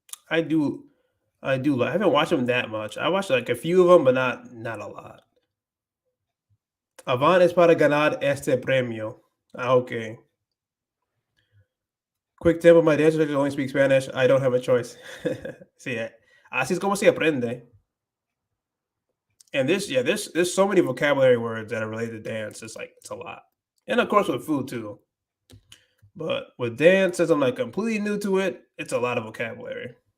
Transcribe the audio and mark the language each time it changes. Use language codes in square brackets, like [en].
[en] I do. I haven't watched them that much. I watched like a few of them, but not a lot. [es] Avant es para ganar este premio. [en] Ah, okay. Quick tip of my dance instructor only speak Spanish. I don't have a choice. [es] Sí, así es como se aprende. [en] And there's so many vocabulary words that are related to dance. It's like it's a lot. And of course with food too. But with dance, since I'm like completely new to it, it's a lot of vocabulary.